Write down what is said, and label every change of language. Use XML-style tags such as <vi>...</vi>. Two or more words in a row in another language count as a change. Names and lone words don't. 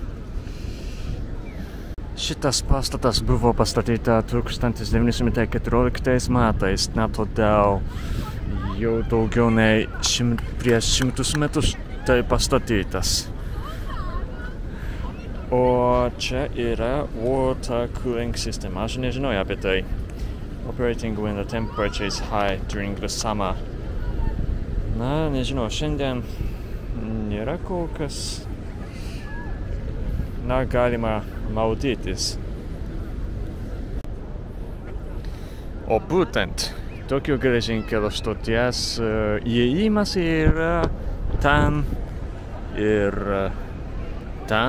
<lt>Šitas pastatas buvo pastatyta 1914 metais, na todėl jau daugiau nei prieš 100 metus tai pastatytas. O čia yra</lt> <en>water cooling system.</en> <lt>Aš nežinau apie tai.</lt> <en>Operating when the temperature is high during the summer.</en> <lt>Na, nežinau, šiandien nėra kol kas. Na, galima maudytis. O būtent Tokio geležinkelio stoties įėjimas yra ten ir ten.</lt>